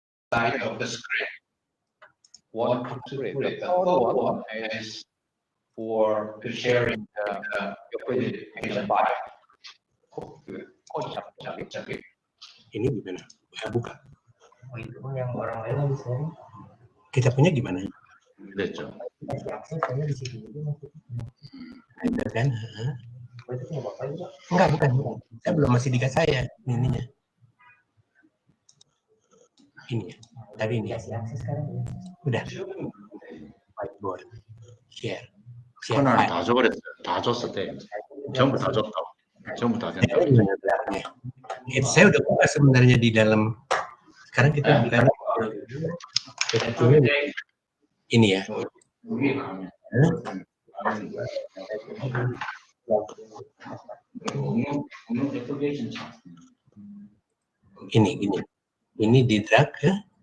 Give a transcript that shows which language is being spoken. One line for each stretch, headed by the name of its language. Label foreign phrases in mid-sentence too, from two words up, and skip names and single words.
English: side of the screen. One screen. The third one is for sharing your presentation file.
Indonesian: Ini gimana? Buka. Oh, itu yang orang lain yang sharing. Kita punya gimana? Betul. Saya di sini juga. Ada kan? Itu punya Bapak juga? Enggak, bukan. Saya belum masih dikasih saya ininya. Ini ya. Tadi ini. Kasih akses sekarang ya. Udah. Whiteboard. Share.
Korean: 하나는 다 줘버렸어요. 다 줬을 때 전부 다 줬다. 전부 다 된다.
Indonesian: Saya udah buka sebenarnya di dalam. Sekarang kita buka ini ya. Ini di drag ke.